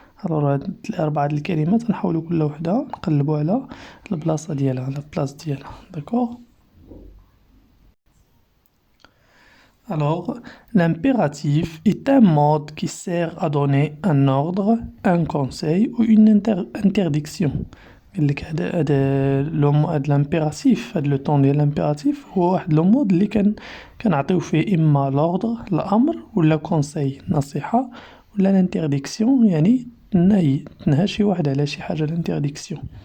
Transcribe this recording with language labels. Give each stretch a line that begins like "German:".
Arabic: Alors هاد الأربعة الكلمات نحاولو كل وحدة نقلبو على البلاصة ديالها على البلاص ديالها d'accord.
French: Alors, l'impératif est un mode qui sert à donner un ordre, un conseil ou une interdiction.
Arabic: قالك هاد l'impératif هاد لو طون ديال l'impératif هو واحد لو مود اللي كنعطيو فيه إما l'ordre الأمر ولا conseil نصيحة ولا l'interdiction يعني النهي تنهى شي واحد على شي حاجة l'interdiction.